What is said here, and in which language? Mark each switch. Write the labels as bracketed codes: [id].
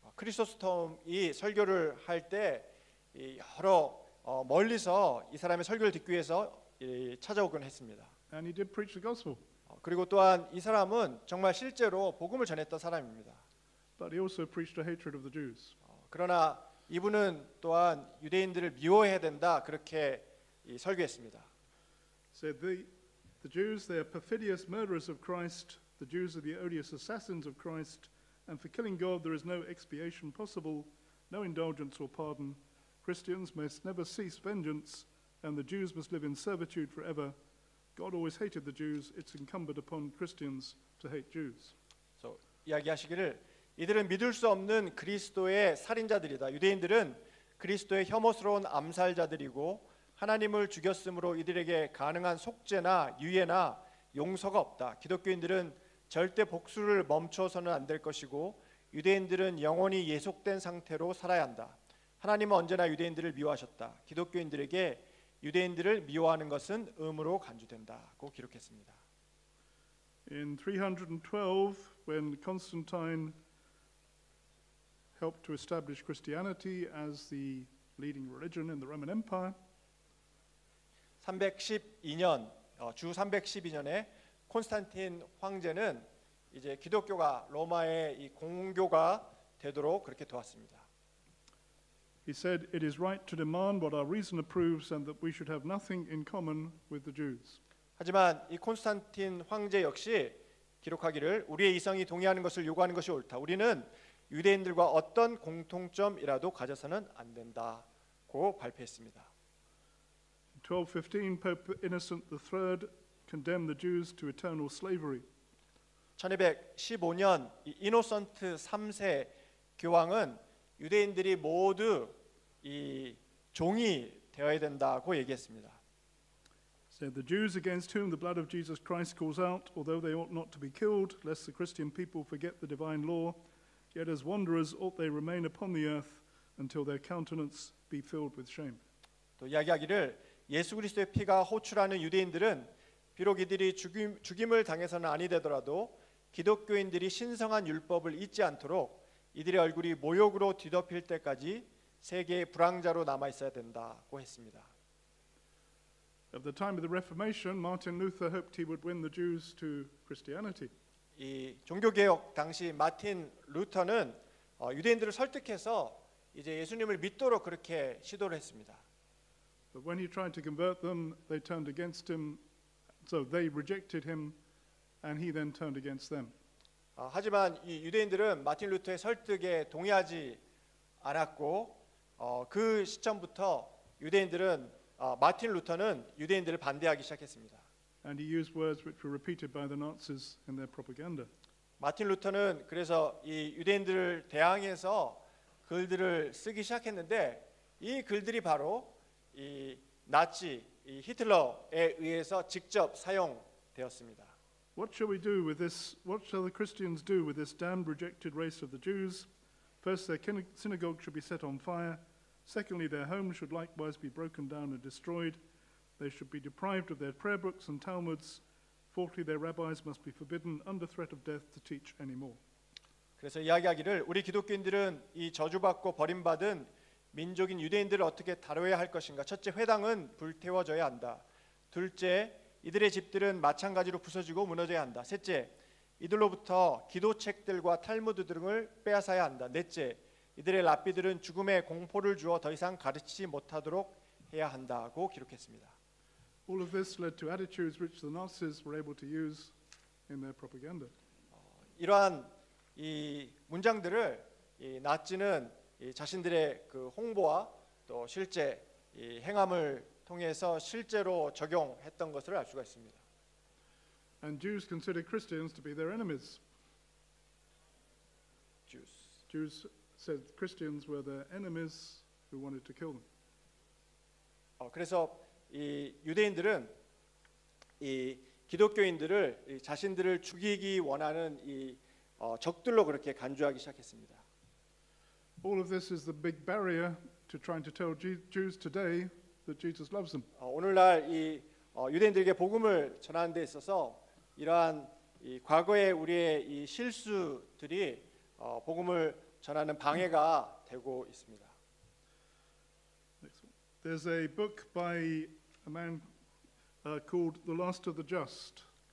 [ko] 크리소스톰이 설교를 할 때 여러 멀리서 이 사람의 설교를 듣기 위해서 찾아오곤 했습니다. [en] And he did preach the gospel. [ko] 그리고 또한 이 사람은 정말 실제로 복음을 전했던 사람입니다. [en] But he also preached a hatred of the Jews. [ko] 그러나 이분은 또한 유대인들을 미워해야 된다 그렇게 설교했습니다. [en] Said the Jews, they are perfidious murderers of Christ. The Jews are the odious assassins of Christ. And for killing God there is no expiation possible, no indulgence or pardon. Christians must never cease vengeance, and the Jews must live in servitude forever. God always hated the Jews. It's incumbent upon Christians to hate Jews. [ko] 그래서 이야기하시기를 이들은 믿을 수 없는 그리스도의 살인자들이다. 유대인들은 그리스도의 혐오스러운 암살자들이고 하나님을 죽였으므로 이들에게 가능한 속죄나 유예나 용서가 없다. 기독교인들은 절대 복수를 멈춰서는 안 될 것이고 유대인들은 영원히 예속된 상태로 살아야 한다. 하나님은 언제나 유대인들을 미워하셨다. 기독교인들에게 유대인들을 미워하는 것은 음으로 간주된다고 기록했습니다. [en] In 312, when Constantine helped to establish Christianity as the leading religion in the Roman Empire, [ko] 312년 주 312년에 콘스탄틴 황제는 이제 기독교가 로마의 이 공교가 되도록 그렇게 도왔습니다. [en] he said, "It is right to demand what our reason approves and that we should have nothing in common with the Jews." [ko] 하지만 이 콘스탄틴 황제 역시 기록하기를 우리의 이성이 동의하는 것을 요구하는 것이 옳다. 우리는 유대인들과 어떤 공통점이라도 가져서는 안 된다고 발표했습니다. [en] In 1215, Pope Innocent III condemned the Jews to eternal slavery. [ko] 1215년 이노선트 3세 교황은 유대인들이 모두 이 종이 되어야 된다고 얘기했습니다. [en] Said the Jews against whom the blood of Jesus Christ calls out, although they ought not to be killed, lest the Christian people forget the divine law, yet as wanderers ought they remain upon the earth until their countenance be filled with shame. [ko] 또 이야기하기를 예수 그리스도의 피가 호출하는 유대인들은 비록 이들이 죽임을 당해서는 아니 되더라도 기독교인들이 신성한 율법을 잊지 않도록 이들의 얼굴이 모욕으로 뒤덮일 때까지 세계의 불황자로 남아 있어야 된다고 했습니다. [en] At the time of the Reformation, Martin Luther hoped he would win the Jews to Christianity. [ko] 이 종교개혁 당시 마틴 루터는 유대인들을 설득해서 이제 예수님을 믿도록 그렇게 시도를 했습니다. [en] But when he tried to convert them, they turned against him, so they rejected him, and he then turned against them. [ko] 하지만 이 유대인들은 마틴 루터의 설득에 동의하지 않았고 그 시점부터 유대인들은 마틴 루터는 유대인들을 반대하기 시작했습니다. [en] And he used words which were repeated by the Nazis in their propaganda. [ko] 마틴 루터는 그래서 이 유대인들을 대항해서 글들을 쓰기 시작했는데 이 글들이 바로 이 나치 이 히틀러에 의해서 직접 사용되었습니다. [en] What shall we do with this? What shall the Christians do with this damned rejected race of the Jews? First, their synagogue should be set on fire. Secondly, their homes should likewise be broken down and destroyed. They should be deprived of their prayer books and Talmuds. Fourthly, their rabbis must be forbidden under threat of death to teach anymore. [ko] 그래서 이야기하기를 우리 기독교인들은 이 저주받고 버림받은 민족인 유대인들을 어떻게 다뤄야 할 것인가? 첫째, 회당은 불태워져야 한다. 둘째, 이들의 집들은 마찬가지로 부서지고 무너져야 한다. 셋째, 이들로부터 기도책들과 탈무드 등을 빼앗아야 한다. 넷째, 이들의 랍비들은 죽음의 공포를 주어 더 이상 가르치지 못하도록 해야 한다고 기록했습니다. [en] All of this led to attitudes which the Nazis were able to use in their propaganda. [ko] 이러한 이 문장들을 이 나치는 이 자신들의 그 홍보와 또 실제 이 행함을 통해서 실제로 적용했던 것을 알 수가 있습니다. [en] And Jews considered Christians to be their enemies. Jews said Christians were their enemies who wanted to kill them. [ko] 그래서 이 유대인들은 이 기독교인들을 이 자신들을 죽이기 원하는 이 적들로 그렇게 간주하기 시작했습니다. [en] All of this is the big barrier to trying to tell Jews today that Jesus loves them. [ko] 오늘날 이 유대인들에게 복음을 전하는 데 있어서 이러한 이 과거의 우리의 이 실수들이 복음을 전하는 방해가 되고 있습니다. [en] There's a book by a man called The Last of the Just.